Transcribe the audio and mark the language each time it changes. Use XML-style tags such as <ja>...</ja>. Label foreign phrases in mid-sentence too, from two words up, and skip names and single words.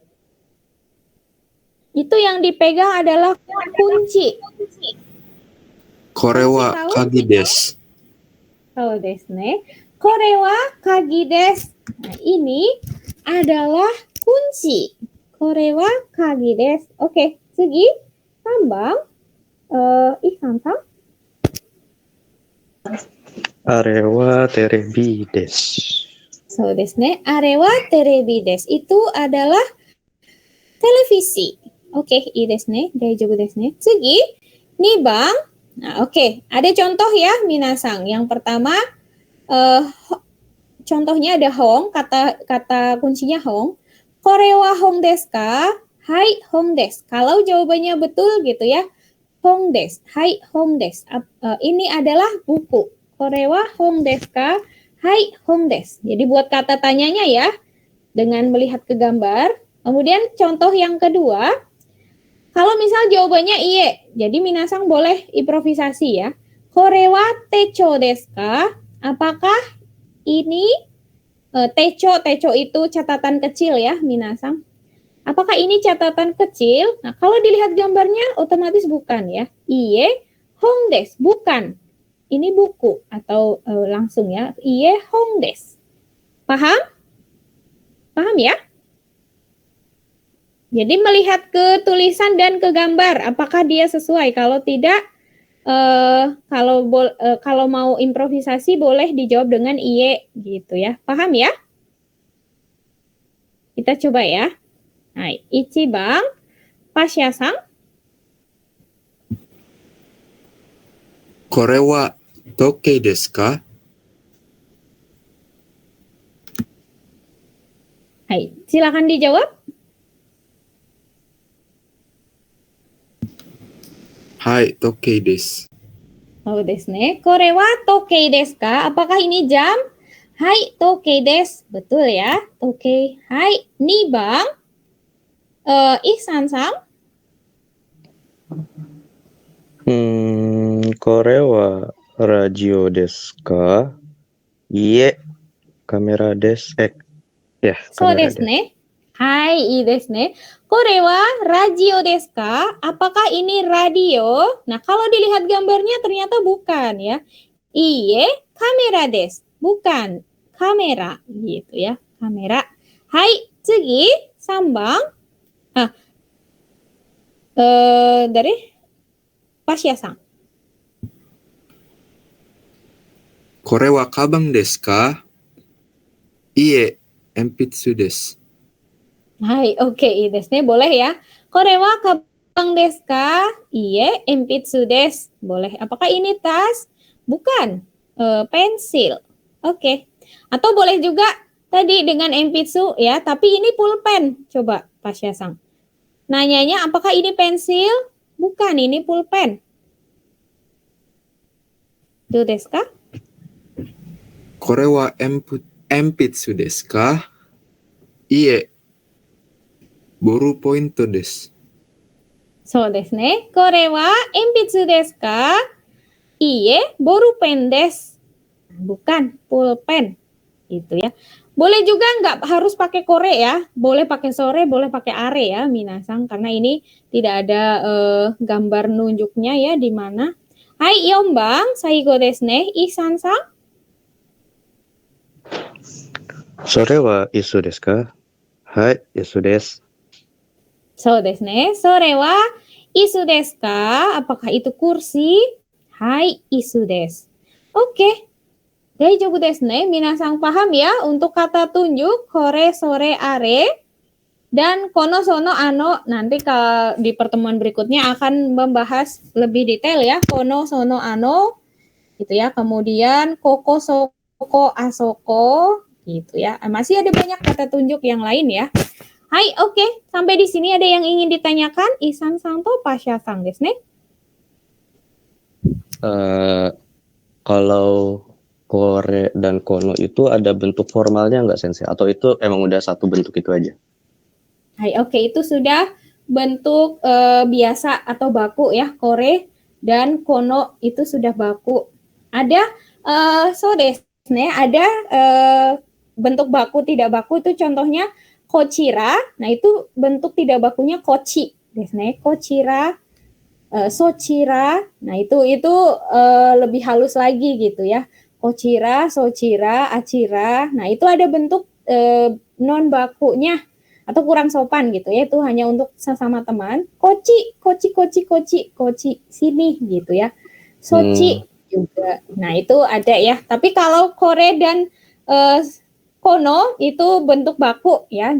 <id>Itu yang dipegang adalah kunci.</id> <ja>これ</ja> <id>Kunci</id> <ja>は</ja> <id>tahu?</id> <ja>鍵です. おお、ですね。これは鍵です.</ja> <id>Nah, ini adalah kunci.</id> <ja>これは鍵です。オーケー、次、三番. Ihsan-san. あれはテレビです. そう、ですね。あれはテレビです.</ja> <id>Itu adalah televisi. Oke,</id> <ja>いいですね。大丈夫ですね.</ja> <id>Sugi, nih bang. Nah, oke. Ada contoh ya, minasang. Yang pertama, contohnya ada hong, kata kuncinya hong.</id> <ja>これは本ですか? はい、本です.</ja> <id>Kalau jawabannya betul gitu ya,</id> <ja>本です. はい、本です.</ja> <id>Ini adalah buku.</id> <ja>これは本ですか? はい、本です.</ja> <id>Jadi buat kata tanyanya ya, dengan melihat ke gambar. Kemudian contoh yang kedua, kalau misal jawabannya iye, jadi minasang boleh improvisasi ya.</id> <ja>これは手帳ですか?</ja> <id>Apakah ini techo itu catatan kecil ya, minasang. Apakah ini catatan kecil? Nah, kalau dilihat gambarnya otomatis bukan ya.</id> <ja>いいえ本です, bukan.</ja> <id>Ini buku atau langsung ya.</id> <ja>いいえ本です.</ja> <id>Paham? Paham ya? Jadi melihat ke tulisan dan ke gambar, apakah dia sesuai? Kalau tidak, kalau mau improvisasi boleh dijawab dengan iye gitu ya. Paham ya? Kita coba ya. Nah, Ichibang, Pasya-san.</id> <ja>これは時計ですか?</ja> <id>Hai, silakan dijawab.</id> <ja>はい, 時計です. おお、ですね。これは時計ですか?</ja> <id>Apakah ini jam?</id> <ja>はい、時計です.</ja> <id>Betul ya.</id> <ja>時計. はい、二番. Ihsan-san. これはラジオですか? いいえ、カメラです. Ya, そうカメラですです. ね。はい, いいですね。これはラジオですか?</ja> <id>Apakah ini radio? Nah, kalau dilihat gambarnya ternyata bukan ya.</id> <ja>いいえ、カメラです.</ja> <id>Bukan, kamera gitu ya. Kamera.</id> <ja>はい、次、三番. Dari Pasya-san. これはかばんですか? いいえ, 鉛筆です. はい、オーケー、いいですね.</ja> <id>Boleh ya.</id> <ja>これはかばんですか？いいえ, 鉛筆です.</ja> <id>Boleh. Apakah ini tas? Bukan. Pensil. Oke. Atau boleh juga tadi dengan enpitsu ya, tapi ini pulpen. Coba Pasya-san. Nanyanya apakah ini pensil? Bukan, ini pulpen.</id> <ja>どうですか? これは鉛筆ですか? いいえ, ボールポイントです. そうですね。これは鉛筆ですか? いいえ、ボールペンです.</ja> <id>Bukan, pulpen. Gitu ya. Boleh juga nggak harus pakai kore ya. Boleh pakai sore, boleh pakai are ya, minasang. Karena ini tidak ada gambar nunjuknya ya di mana.</id> <ja>はい, 四番、最後ですね. Ihsan-san. それは椅子ですか? はい、椅子です. そうですね. それは椅子ですか?</ja> <id>Apakah itu kursi?</id> <ja>はい、椅子です. Oke. 大丈夫ですね.</ja> <id>Minasang paham ya untuk kata tunjuk</id> <ja>これ、それ、あれ</ja> <id>dan</id> <ja>この、その、あの.</ja> <id>Nanti kalau di pertemuan berikutnya akan membahas lebih detail ya.</id> <ja>この、その、あの</ja> <id>gitu ya. Kemudian</id> <ja>ここ、そこ、あそこ</ja> <id>gitu ya. Masih ada banyak kata tunjuk yang lain ya. Hai, oke. Sampai di sini ada yang ingin ditanyakan?</id> <ja>Ihsan-san to Pasya-san desu ne.</ja> <id>Kalau kore dan kono itu ada bentuk formalnya nggak sensei? Atau itu emang udah satu bentuk itu aja? Hai, oke, itu sudah bentuk biasa atau baku ya. Kore dan kono itu sudah baku. Ada</id> <ja>そうですね,</ja> <id>ada bentuk baku tidak baku itu contohnya kochira. Nah, itu bentuk tidak bakunya</id> <ja>こっちですね.</ja> <id>Kochira, sochira. Nah, itu lebih halus lagi gitu ya.</id> <ja>こちら、そちら、あちら.</ja> <id>Nah, itu ada bentuk non bakunya atau kurang sopan gitu ya, itu hanya untuk sesama teman.</id> <ja>こっち、こっち、こっち、こっち、こっち,</ja> <id>sini gitu ya. Sochi juga. Nah, itu ada ya. Tapi kalau kore dan kono itu bentuk baku ya.</id>